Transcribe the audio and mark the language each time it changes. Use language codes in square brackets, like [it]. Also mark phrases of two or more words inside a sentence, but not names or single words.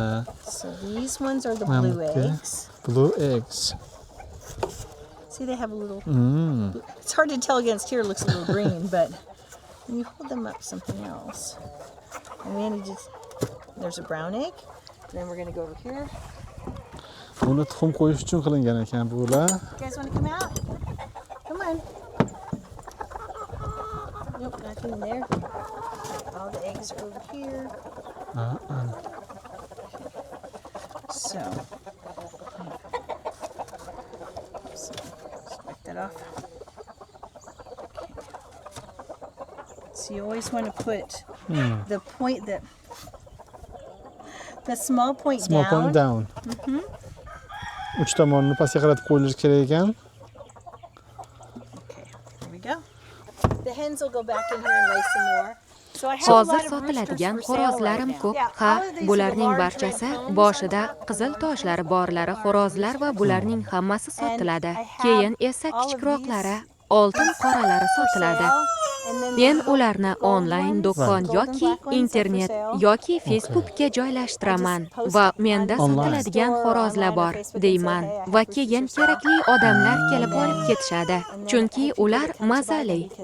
[en] so these ones are the Ma'am, blue okay. eggs. Blue eggs. See, they have a little. It's hard to tell against here. It looks a little green, but when you hold them up, something else. And then you just there's a brown egg. And then we're gonna go over here. [uz] Buni tuxum qo'yish uchun qilingan ekan bular. [en] You guys want to come out? Come on. Nope, nothing in there. All the eggs are over here. So, just wipe that off. Okay. So you always want to put the point that the small point Small down. point down. [uz] Uch tomonini pastga qaratib qo'yilishi kerak ekan. [en] Okay, here we go. The hens will go back in here and lay some more. So I have a [uz] Hozir [en] lot of [uz] sotiladigan [en] roosters for sale right [uz] xo'rozlarim [en] now. [uz] ko'p. [en] Yeah, [uz] Ha, [en] all of these are [uz] bularning [en] large [uz] barchasi [en] red cones. [uz] boshida qizil toshlari borlari xo'rozlar va bularning hammasi sotiladi. Keyin esa kichikroqlari, oltin qoralari sotiladi. Men ularni onlayn do'kon yoki internet yoki Facebookga joylashtiraman va menda sotiladigan xo'rozlar bor deyman va keyin kerakli odamlar kelib olib ketishadi, chunki ular mazali.